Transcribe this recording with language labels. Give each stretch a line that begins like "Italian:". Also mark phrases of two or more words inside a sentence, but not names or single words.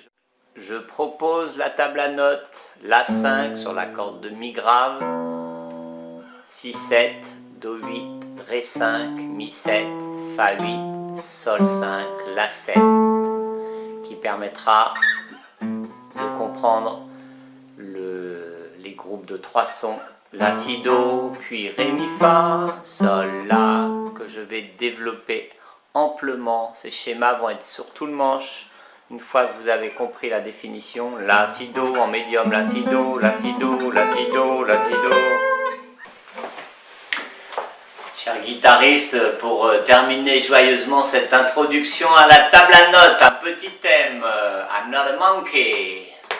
French: Je propose la table à notes, La 5 sur la corde de Mi grave, Si 7, Do 8, Ré 5, Mi 7, Fa 8, Sol 5, La 7, qui permettra de comprendre les groupes de 3 sons, La, Si, Do, puis Ré, Mi, Fa, Sol, La, que je vais développer amplement. Ces schémas vont être sur tout le manche. Une fois que vous avez compris la définition, la, si, do en médium, la, si, do, la, si, do, la, si, do, la, si, do. Chers guitaristes, pour terminer joyeusement cette introduction à la table à notes, un petit thème,
English: I'm not a monkey.